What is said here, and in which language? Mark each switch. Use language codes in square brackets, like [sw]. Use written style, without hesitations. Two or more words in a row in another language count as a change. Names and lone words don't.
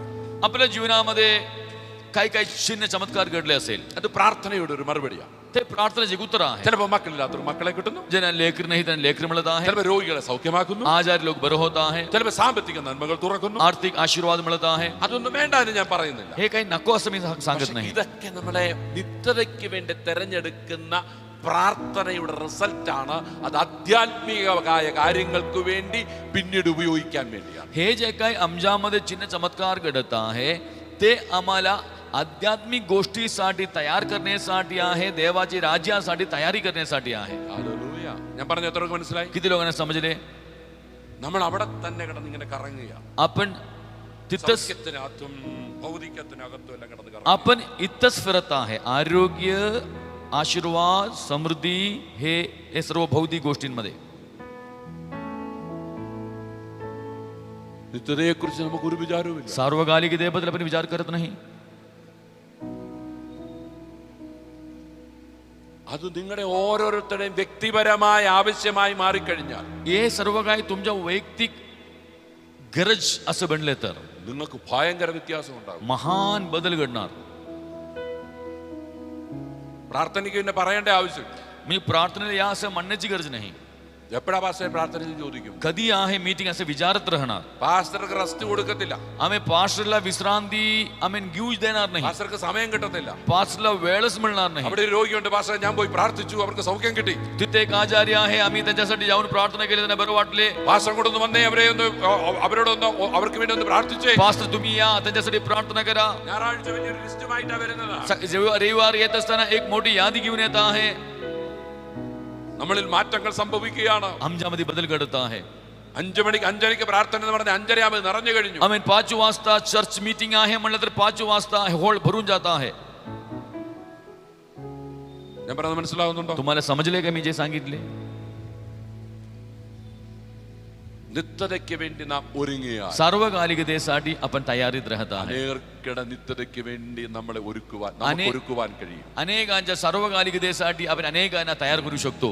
[mr] आपल्या जीवनामध्ये काही काही चिन्ह चमत्कार घडले असेल, [ml] അത് പ്രാർത്ഥനയുടെ ഒരു മറുപടിയാണ്. [mr] ते प्रार्थनेचे उत्तर आहे. [ml] ചിലപ്പോൾ മക്കളില്ലാത്തവർ മക്കളെ കിട്ടുന്നു, [mr] ज्यांना लेकर नाही त्यांना लेकर मिळत आहे, [ml] ചിലപ്പോൾ രോഗികളെ സൗഖ്യമാക്കുന്നു, [mr] आजारी लोक बरं होत आहे, [ml] ചിലപ്പോൾ സാമ്പത്തിക നന്മകൾ തുറക്കുന്നു. [mr] आर्थिक आशीर्वाद मिळत आहे. [ml] അതൊന്നും വേണ്ട എന്ന് ഞാൻ പറയുന്നില്ല. [mr] हे काही नको असं मी सांगत नाही. [ml] ഇതൊക്കെ നമ്മളെ നിത്യതയ്ക്ക് വേണ്ടി തെരഞ്ഞെടുക്കുന്ന പ്രാർത്ഥനയുടെ റിസൾട്ടാണ്. അത് ആധ്യാത്മികമായ കാര്യങ്ങൾക്ക് വേണ്ടി പിന്നീട് ഉപയോഗിക്കാൻ വേണ്ടിയാണ്. [mr] हे जे काही आमच्यामध्ये चिन्ह चमत्कार घडत आहे ते आम्हाला आध्यात्मिक गोष्टीसाठी तयार करण्यासाठी आहे, देवाच्या राज्यासाठी तयारी करण्यासाठी आहे. [ml] ഹല്ലേലൂയ. ഞാൻ പറഞ്ഞ എത്രയൊക്കെ മനസ്സിലായി? [mr] किती लोकांना समजले? [ml] നമ്മൾ അവിടെ തന്നെ കിടന്ന് ഇങ്ങനെ കറങ്ങുക. [mr] आपण तिथंच [ml] സൗഖ്യത്തിനകത്തും ഭൗതികത്തിനകത്തും എല്ലാം കിടന്ന് കറങ്ങുക. [mr] आपण इथंच फिरत आहे. आरोग्य, आशीर्वाद, समृद्धी हे सर्व भौतिक गोष्टींमध्ये. [ml] നിത്യതയെക്കുറിച്ച് നമുക്ക് ഒരു വിചാരവുമില്ല. [mr] सार्वकालिकतेबद्दल आपण विचार करत नाही. [ml] അത് നിങ്ങളുടെ ഓരോരുത്തരുടെയും വ്യക്തിപരമായ ആവശ്യമായി മാറിക്കഴിഞ്ഞാൽ, [mr] हे सर्व काही तुमच्या वैयक्तिक गरज असं बनले तर [ml] നിങ്ങൾക്ക് ഭയങ്കര വ്യത്യാസം ഉണ്ടാകും. [mr] महान बदल घडणार. [ml] പ്രാർത്ഥനയ്ക്ക് പിന്നെ പറയേണ്ട ആവശ്യം. [mr] मी प्रार्थनेला या असं म्हणण्याची गरज नाही. [ml] എപ്പോഴാ പാസ്റ്റർ പ്രാർത്ഥനയിൽ ചോദിക്കും? [mr] कधी आहे मीटिंग असं विचारत राहणार. [ml] പാസ്റ്റർക്ക് റെസ്റ്റ് കൊടുക്കത്തില്ല. [mr] आम्ही पास्टरला विश्रांती आम्ही घेऊच देणार नाही. [ml] പാസ്റ്റർക്ക് സമയം കിട്ടത്തില്ല. [mr] पास्टरला वेळच मिळणार नाही. [ml] അവിടെ ഒരു രോഗിയുണ്ട്, പാസ്റ്റർ ഞാൻ പോയി പ്രാർത്ഥിച്ചു, അവർക്ക് സൗഖ്യം കിട്ടി. [mr] तिथे एक आजारी आहे, आम्ही त्यांच्यासाठी जाऊन प्रार्थना केली, त्यांना बरं वाटले. [ml] പാസ്റ്റർ കൂടെ ഒന്ന് വന്നേ, അവരോടൊന്ന് അവർക്ക് വേണ്ടി ഒന്ന് പ്രാർത്ഥിച്ചേ. [mr] पास्टर तुम्ही या, त्यांच्यासाठी प्रार्थना करा. [ml] ഞായറാഴ്ച വലിയൊരു ലിസ്റ്റുമായിട്ടാണ് വരുന്നത്. [mr] रविवार येत असताना एक मोठी यादी घेऊन येत आहे. [ml] നമ്മളിൽ മാറ്റങ്ങൾ സംഭവിക്കുകയാണ്. [mr] आमच्यामध्ये बदल घडत आहे. [ml] 5:05 പ്രാർത്ഥന എന്ന് പറഞ്ഞ 5:30 നിറഞ്ഞു കഴിഞ്ഞു. [mr] आम्ही 5 वाजता [en] church meeting [mr] आहे म्हणलं तर 5 वाजता हॉल भरून जात आहे. [ml] ഞാൻ പറഞ്ഞത് മനസ്സിലാവുന്നുണ്ടോ? [mr] तुम्हाला समजले का मी जे सांगितले? [ml] നിത്യതയ്ക്ക് വേണ്ടി നാം ഒരുങ്ങിയാൽ [mr] सर्वकालिकतेसाठी आपण तयारीत राहता [ml] അനേകർക്കിടെ നിത്യതയ്ക്ക് വേണ്ടി നമ്മളെ ഒരുക്കുവാൻ കഴിയും. [mr] अनेकांच्या सर्वकालिकतेसाठी आपण अनेकांना तयार करू शकतो.